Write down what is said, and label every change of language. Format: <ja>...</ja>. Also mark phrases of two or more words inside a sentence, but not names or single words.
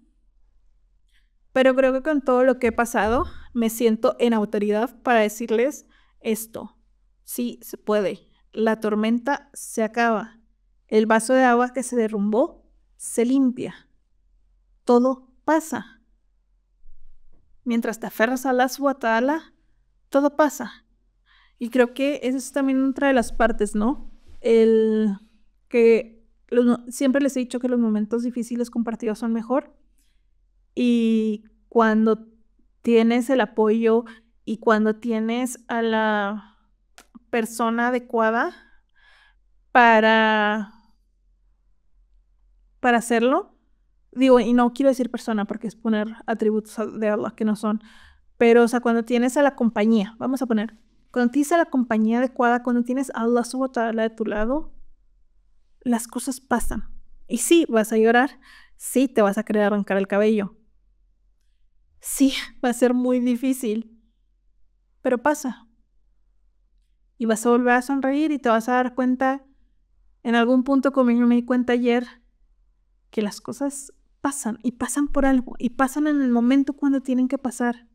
<es>Pero creo que con todo lo que he pasado, me siento en autoridad para decirles esto. Sí, se puede. La tormenta se acaba. El vaso de agua que se derrumbó se limpia. Todo pasa. Mientras te aferras a</es> <ar>الله سبحانه وتعالى,</ar> <es>todo pasa. Y creo que eso es también otra de las partes, ¿no? Siempre les he dicho que los momentos difíciles compartidos son mejor. Y cuando tienes el apoyo y cuando tienes a la persona adecuada para hacerlo, digo, y no quiero decir persona porque es poner atributos de Allah que no son, pero, o sea, cuando tienes a la compañía, vamos a poner, cuando tienes a la compañía adecuada, cuando tienes a</es> <ar>الله سبحانه وتعالى</ar> <es>de tu lado, las cosas pasan. Y sí, vas a llorar, Sí, te vas a querer arrancar el cabello. Sí, va a ser muy difícil, pero pasa. Y vas a volver a sonreír y te vas a dar cuenta, en algún punto, como yo me di cuenta ayer, que las cosas pasan y pasan por algo y pasan en el momento cuando tienen que pasar.</es>